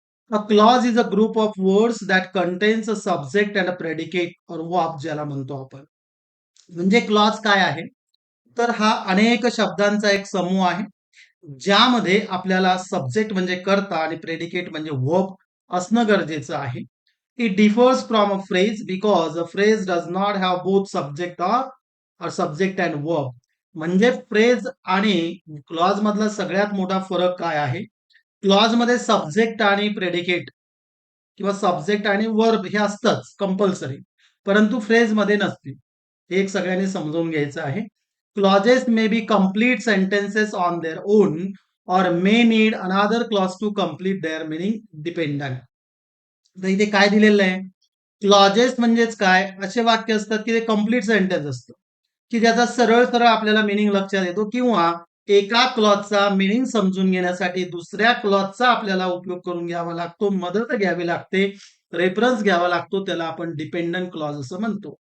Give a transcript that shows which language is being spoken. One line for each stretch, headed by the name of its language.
English: a clause is a group of words that contains a subject and a predicate or verb
Marathi: ज्याला म्हणतो आपण. म्हणजे क्लॉज काय आहे, तर हा अनेक शब्दांचा एक समूह आहे ज्यामध्ये आपल्याला सब्जेक्ट म्हणजे कर्ता आणि प्रेडिकेट म्हणजे वर्ब असणं गरजेचं आहे.
English: It differs from a phrase because a phrase does not have both subject or subject and verb.
Marathi: म्हणजे फ्रेज आणि क्लॉज मधला सगळ्यात मोठा फरक काय आहे. क्लॉज मध्ये सब्जेक्ट आणि प्रेडिकेट किंवा सब्जेक्ट आणि वर्ब हे असतंच कंपल्सरी, परंतु फ्रेज मध्ये नसते. हे एक सगळ्यांनी समजून घ्यायचं आहे.
English: Clauses may be complete sentences on their own or may need another clause to complete their meaning dependent.
Marathi: तर इथे काय दिलेलं आहे, क्लॉजेस म्हणजेच काय असे वाक्य असतात की ते कंप्लीट सेंटेन्स असतं की ज्याचा सरळ सरळ आपल्याला मिनिंग लक्षात येतो किंवा एका क्लॉजचा मिनिंग समजून घेण्यासाठी दुसऱ्या क्लॉजचा आपल्याला उपयोग करून घ्यावा लागतो, मदत घ्यावी लागते, रेफरन्स घ्यावा लागतो, त्याला आपण डिपेंडंट क्लॉज असं म्हणतो.